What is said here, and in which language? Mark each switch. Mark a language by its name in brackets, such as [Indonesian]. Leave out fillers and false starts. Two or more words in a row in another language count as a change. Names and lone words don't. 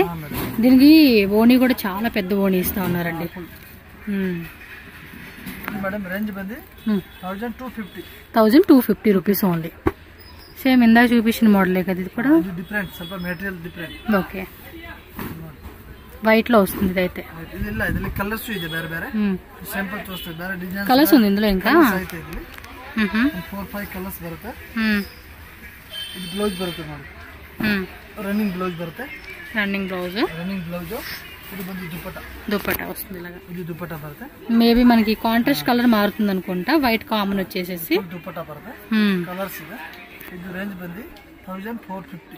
[Telugu] దీనికి ఓణి కూడా చాలా పెద్ద ఓణి ఇస్తా ఉన్నారండి. మేడం రేంజ్ బంది 1250. 1250 [English] rupees only. [Telugu] సేమ్ ఇందాక చూపించిన మోడలే కదా ఇది కూడా? [English] different, ಸ್ವಲ್ಪ material different. [Telugu] ఓకే. వైట్ లో వస్తుంది ఇదైతే. [Kannada] ఇదిಲ್ಲ ಇದರಲ್ಲಿ కలర్స్ ಇದೆ ಬೇರೆ ಬೇರೆ. [Telugu] సింపుల్ చూస్తే [Kannada] ಬೇರೆ ಡಿಸೈನ್ [Telugu] కలర్స్ ఉంది ఇందులో ఇంకా. [Kannada] 4-5 కలర్స్ ಬರುತ್ತೆ. ఇది బ్లౌజ్ ಬರುತ್ತೆ ನೋಡಿ. [English] running blouse [Kannada] ಬರುತ್ತೆ. [English] running blouse. [Kannada] ఇది ಬಂದು [Telugu] దుపట్టా వస్తుంది ఇలాగా. [Kannada] ఇది దుపట్టా ಬರುತ್ತೆ. [Telugu] మేబీ మనకి [English] contrast color [Telugu] మారుతుంది అనుకుంటా. [English] white common [Telugu] వచ్చేసేసి [Kannada] దుపట్టా ಬರುತ್ತೆ. కలర్స్ ಇದೆ. ఇది రేంజ్ ಬಂದು 1450.